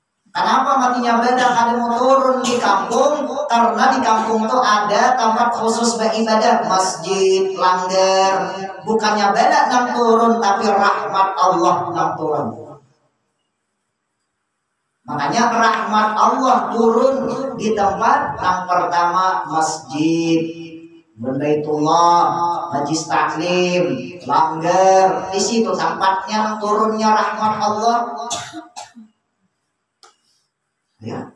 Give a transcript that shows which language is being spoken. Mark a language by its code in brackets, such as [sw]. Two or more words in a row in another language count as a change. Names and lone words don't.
[bjn] Kenapa matinya beda kada mau turun di kampung? Karena di kampung tuh ada tempat khusus beribadah, masjid, langgar. Bukannya beda nang turun, tapi rahmat Allah nang turun. [id] Makanya rahmat Allah turun di tempat yang pertama masjid, Baitullah, majlis taklim, langgar. Di situ tempatnya turunnya rahmat Allah. Ya.